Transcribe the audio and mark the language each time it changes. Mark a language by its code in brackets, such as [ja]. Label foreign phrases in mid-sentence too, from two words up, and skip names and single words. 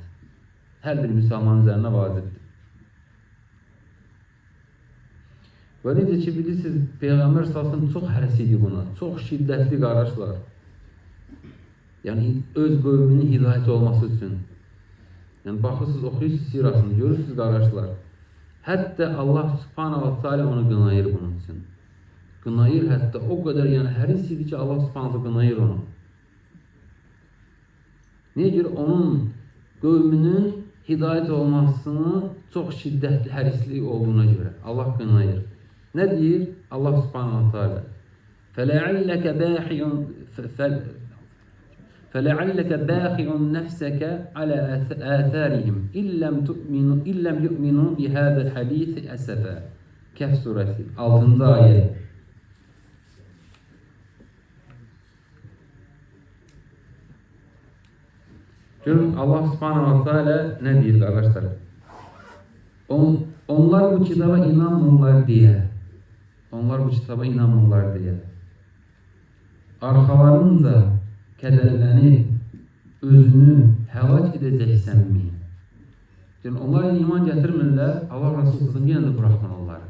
[az] Hər bir müsəlmanın üzərində vacibdir. Və necə ki, bilirsiniz, Peyğəmbər salsın çox həris idi buna, çox şiddətli qardaşlar. Yəni, öz qövmünün hidayət olması üçün. Yəni, baxırsınız, oxuyursunuz sirasını, görürsünüz qardaşlar. Hətta Allah [ar] سبحانه وتعالى [az] onu qınayır bunun üçün. Qınayır hətta, o qədər yəni həris idi ki, Allah subhanahu qınayır onu. Niyə görə? Onun qövmünün hidayət olmasını çox şiddətli hərislik olduğuna görə Allah qınayır. Nə deyir? [ar] الله سبحانه وتعالى فَلَعَلَّكَ بَاخِعٌ نَفْسَكَ عَلَى آثَارِهِمْ إِلَّمْ يُؤْمِنُوا بِهَذَا الْحَدِيثِ أَسَفًا. [az] Kehf suresi 6. ayet. Görün Allah [ar] سبحانه وتعالى [az] nə deyir qardaşlar? Onlar bu kitaba inanmırlar deyə. Onlar bu kitaba inanmırlar deyə. Arxalarınca kədərlənib özünü həlak edəcəksənmi? Yəni, onlar iman gətirmirlər, Allah Rasulullah yenə də buraxmır onları.